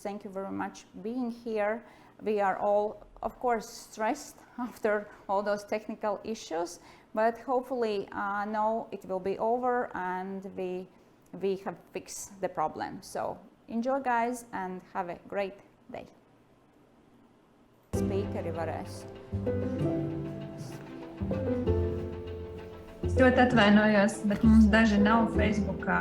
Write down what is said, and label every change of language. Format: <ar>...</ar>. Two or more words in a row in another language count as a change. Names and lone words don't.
<en>Thank you very much being here. We are all, of course, stressed after all those technical issues, but hopefully now it will be over and we have fixed the problem. So enjoy, guys, and have a great day.</en> <lv>Speakeri varēs. Es ļoti atvainojos, bet mums daži nav Facebookā.</lv>